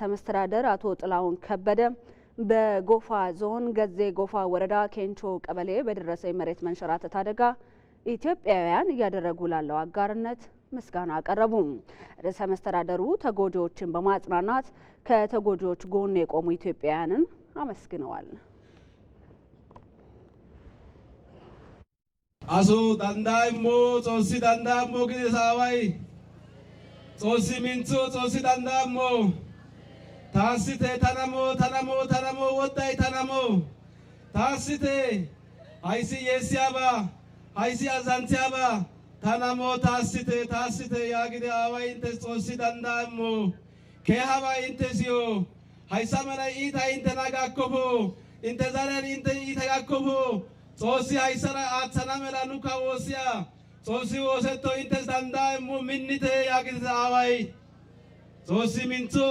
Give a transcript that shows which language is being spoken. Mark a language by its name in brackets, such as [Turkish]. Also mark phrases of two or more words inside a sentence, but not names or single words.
[Amharic] መስተዳደር አቶ ጥላሁን ከበደ በጎፋ ዞን ገዜ ጎፋ ወረዳ ኬንቾ ቀበሌ በደረሰው የመሬት መንሸራተት አደጋ ኢትዮጵያውያን እያደረጉ ላለው አጋርነት ምስጋና አቀረቡ። ርዕሰ መስተዳደሩ ተጎጂዎችን በማጽናናት ከተጎጂዎች ጎን የቆሙ ኢትዮጵያውያንን አመስግነዋል። [Gofa] አሱ ዳንዳይሞ ጾሲ ዳንዳሞ ግሳዋይ ጾሲ ሚንቾ ጾሲ ዳንዳሞ ታስቴ ተነሞ ወጣይ ተነሞ ታስቴ አይሲ የሲያባ አይሲ አዛንቲያባ ተነሞ ታስቴ ያግደ አዋይ እንተ ጾሲ ዳንዳሞ ከሃባ እንተ ሲዮ ሃይሳ መላይ ኢታ እንተ ናጋኮፎ እንተ ዛራን እንተ ኢታጋኮፎ ጾሲ ሃይሰራ አጸና መላኑ ካወሲያ ጾሲ ወሰቶ እንተ ዳንዳሞ ሚኒቴ ያግደ አዋይ ጾሲ ሚንቾ